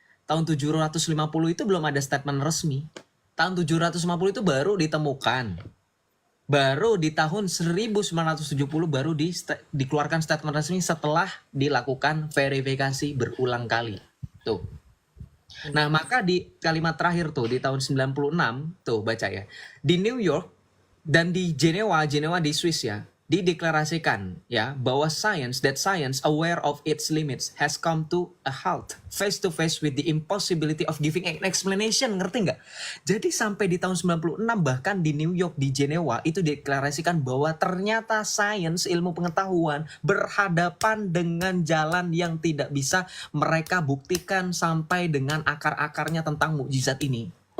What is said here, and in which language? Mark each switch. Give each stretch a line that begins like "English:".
Indonesian: Tahun 750 itu belum ada statement resmi. Tahun 750 itu baru ditemukan. Baru di tahun 1970 baru dikeluarkan statement resmi setelah dilakukan verifikasi berulang kali. Tuh. Nah, maka di kalimat terakhir tuh di tahun 96 tuh baca ya. Di New York dan di Jenewa di Swiss ya, dideklarasikan ya bahwa
English: science aware of its limits has come to a halt face to face with the impossibility of giving an explanation.
Indonesian: Ngerti nggak? Jadi sampai di tahun 96 bahkan di New York, di Jenewa itu dideklarasikan bahwa ternyata sains, ilmu pengetahuan berhadapan dengan jalan yang tidak bisa mereka buktikan sampai dengan akar-akarnya tentang mukjizat ini.